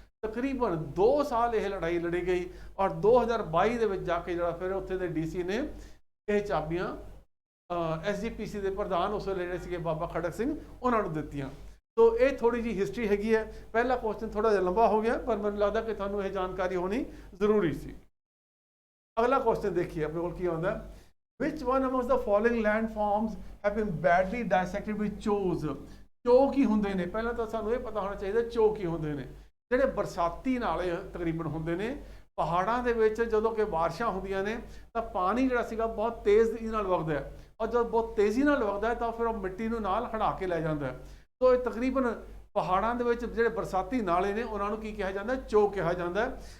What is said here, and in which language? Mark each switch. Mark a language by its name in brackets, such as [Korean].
[Punjabi] ਤਕਰੀਬਨ 2 ਸਾਲ ਇਹ ਲੜਾਈ ਲੜੀ ਗਈ ਔਰ 2022 ਦੇ ਵਿੱਚ ਜਾ ਕੇ ਜਿਹੜਾ ਫਿਰ ਉੱਥੇ ਦੇ ਡੀਸੀ ਨੇ ਇਹ ਚਾਬੀਆਂ ਐਸਜੀਪੀਸੀ ਦੇ ਪ੍ਰਧਾਨ ਉਸ ਵੇਲੇ ਜਿਹੜੇ ਸੀਗੇ ਬਾਬਾ ਖੜਕ ਸਿੰਘ ਉਹਨਾਂ ਨੂੰ ਦਿੱਤੀਆਂ। ਸੋ ਇਹ ਥੋੜੀ ਜਿਹੀ ਹਿਸਟਰੀ ਹੈਗੀ ਹੈ। ਪਹਿਲਾ ਕੁਐਸਚਨ ਥੋੜਾ ਜਿਹਾ ਲੰਬਾ ਹੋ ਗਿਆ ਪਰ ਮੈਨੂੰ ਲੱਗਦਾ ਕਿ ਤੁਹਾਨੂੰ ਇਹ ਜਾਣਕਾਰੀ ਹੋਣੀ ਜ਼ਰੂਰੀ ਸੀ। ਅਗਲਾ ਕੁਐਸਚਨ ਦੇਖੀਏ ਆਪਣੇ ਕੋਲ ਕੀ ਆਉਂਦਾ। [English] Which one amongst the following landforms have been badly dissected with chows? [Punjabi] ਚੋ ਕੀ ਹੁੰਦੇ ਨੇ? ਪਹਿਲਾਂ ਤਾਂ ਸਾਨੂੰ ਇਹ ਪਤਾ ਹੋਣਾ ਚਾਹੀਦਾ ਚੋ ਕੀ ਹੁੰਦੇ ਨੇ। ਜਿਹੜੇ ਬਰਸਾਤੀ ਨਾਲੇ ਤਕਰੀਬਨ ਹੁੰਦੇ ਨੇ ਪਹਾੜਾਂ ਦੇ ਵਿੱਚ ਜਦੋਂ ਕਿ ਬਾਰਿਸ਼ਾਂ ਹੁੰਦੀਆਂ ਨੇ ਤਾਂ ਪਾਣੀ ਜਿਹੜਾ ਸੀਗਾ ਬਹੁਤ ਤੇਜ਼ ਨਾਲ ਵਗਦਾ ਹੈ ਔਰ ਜਦ ਬਹੁਤ ਤੇਜ਼ੀ ਨਾਲ ਵਗਦਾ ਹੈ ਤਾਂ ਫਿਰ ਉਹ ਮਿੱਟੀ ਨੂੰ ਨਾਲ ਹੜਾ ਕੇ ਲੈ ਜਾਂਦਾ ਹੈ। ਸੋ ਇਹ ਤਕਰੀਬਨ ਪਹਾੜਾਂ ਦੇ ਵਿੱਚ ਜਿਹੜੇ ਬਰਸਾਤੀ ਨਾਲੇ ਨੇ ਉਹਨਾਂ ਨੂੰ ਕੀ ਕਿਹਾ ਜਾਂਦਾ, ਚੋ ਕਿਹਾ ਜਾਂਦਾ ਹੈ।